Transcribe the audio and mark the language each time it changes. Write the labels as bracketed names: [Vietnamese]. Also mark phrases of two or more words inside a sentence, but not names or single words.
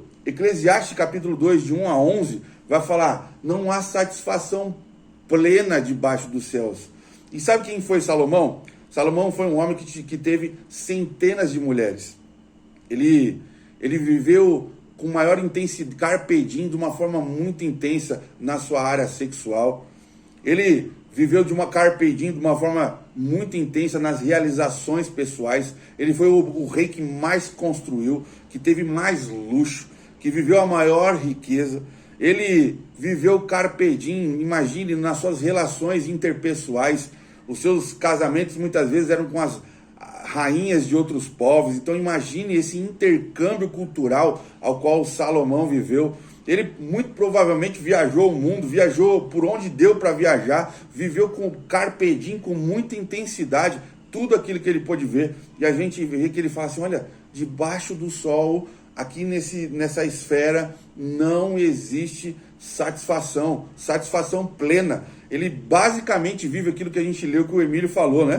[Portuguese] Eclesiastes capítulo 2, de 1 a 11, vai falar: não há satisfação plena debaixo dos céus. E sabe quem foi Salomão? Salomão foi um homem que teve centenas de mulheres. Ele viveu com maior intensidade, [Latin] carpe diem, [Portuguese] de uma forma muito intensa na sua área sexual. Ele viveu de uma [Latin] carpe diem, [Portuguese] de uma forma muito intensa nas realizações pessoais. Ele foi o rei que mais construiu, que teve mais luxo, que viveu a maior riqueza. Ele viveu [Latin] carpe diem, [Portuguese] imagine, nas suas relações interpessoais. Os seus casamentos muitas vezes eram com as rainhas de outros povos. Então imagine esse intercâmbio cultural ao qual Salomão viveu. Ele muito provavelmente viajou o mundo, viajou por onde deu para viajar, viveu com [Latin] carpe diem, [Portuguese] com muita intensidade, tudo aquilo que ele pôde ver. E a gente vê que ele fala assim: olha, debaixo do sol, aqui nessa esfera, não existe satisfação plena. Ele basicamente vive aquilo que a gente leu, que o Emílio falou, né?